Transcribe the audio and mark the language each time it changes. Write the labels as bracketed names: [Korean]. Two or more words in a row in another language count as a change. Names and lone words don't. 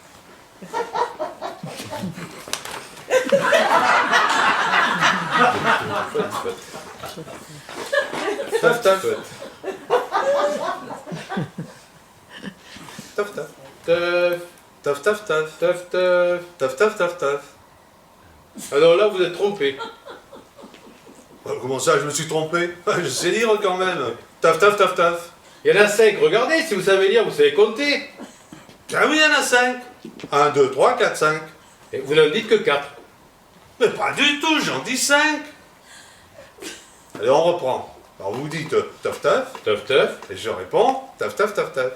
[French] Taf, taf. Taf, taf. Teuf, Taf, taf, taf. teuf, teuf. Taf, taf, taf, taf. Alors là, vous êtes trompé. Comment ça, je me suis trompé? Je sais lire quand même. Taf, taf, taf, taf. Il y en a 5. Regardez, si vous savez lire, vous savez compter. Ah oui, il y en a 5. 1, 2, 3, 4, 5. Et vous n'en dites que 4. Mais pas du tout, j'en dis 5. Allez, on reprend. Alors vous dites taf, taf. Teuf, teuf. Et je réponds taf, taf, taf, taf.